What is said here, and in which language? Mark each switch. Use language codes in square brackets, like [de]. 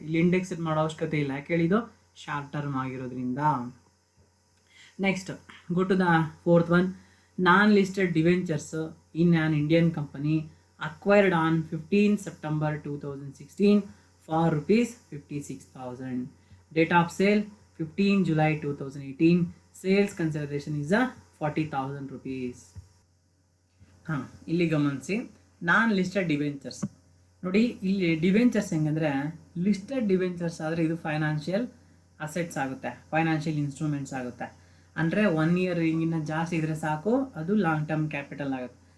[kn] ಇಲ್ಲಿ ಇಂಡೆಕ್ಸ್ ಮಾಡೋ ಅವಶ್ಯಕತೆ ಇಲ್ಲ, ಯಾಕೆ ಹೇಳಿದ್ದು? ಶಾರ್ಟ್ ಟರ್ಮ್ ಆಗಿರೋದ್ರಿಂದ. [en] Next go to the fourth one, non listed debentures in an Indian company acquired on 15 September 2016 for rupees 56,000. Date of sale 15 July 2018. Sales consideration is 40,000 rupees. [kn] ಇಲ್ಲಿ ಗಮನಿಸಿ, ನಾನ್ listed debentures ನೋಡಿ. ಇಲ್ಲಿ ಡಿವೆಂಚರ್ಸ್ ಹೆಂಗಂದರೆ, ಲಿಸ್ಟೆಡ್ ಡಿವೆಂಚರ್ಸ್ ಆದರೆ ಇದು financial assets ಆಗುತ್ತೆ, financial instruments ಆಗುತ್ತೆ. ಅಂದರೆ 1 year ಹಿಂಗಿನ ಜಾಸ್ತಿ ಇದ್ದರೆ ಸಾಕು, ಅದು ಲಾಂಗ್ ಟರ್ಮ್ ಕ್ಯಾಪಿಟಲ್ ಆಗುತ್ತೆ.